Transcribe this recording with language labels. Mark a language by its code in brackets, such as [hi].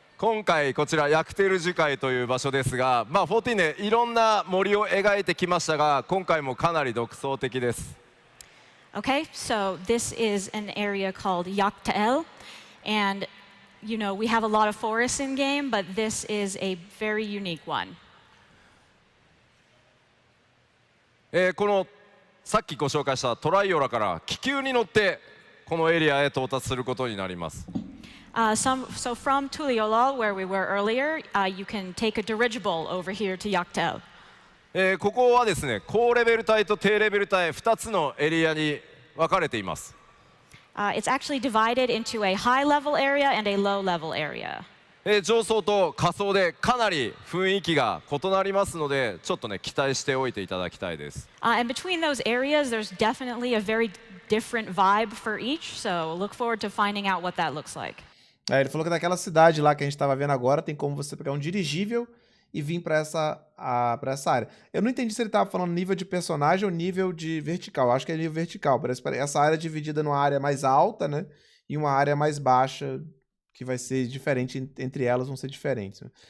[ja] 今回こちらヤクテル樹海という場所ですが、まあ14ねいろんな森を描いてきましたが、今回もかなり独創的です。 [en] Okay, so this is an area called Yaktael, and you know we have a lot of forests in game, but this is a very unique one. [ja] このさっきご紹介したトライオラから気球に乗ってこのエリアへ到達することになります。 [en] So from Tuliolol, where we were earlier, you can take a dirigible over here to Yaktael. [ja] ここはですね、高レベル帯と低レベル帯2つのエリアに分かれています。 [en] It's actually divided into a high-level area and a low-level area. [ja] 上層と下層でかなり雰囲気が異なりますので、ちょっとね期待しておいていただきたいです。 [en] And between those areas, there's definitely a very different vibe for each. So look forward to finding out what that looks like. [pt] Ele falou que naquela cidade lá que a gente estava vendo agora tem como você pegar um dirigível e vir para essa área. Eu não entendi se ele estava falando nível de personagem ou nível de vertical. Acho que é nível vertical. Parece essa área é dividida numa área mais alta, né? E uma área mais baixa, que vai ser diferente, entre elas vão ser diferentes.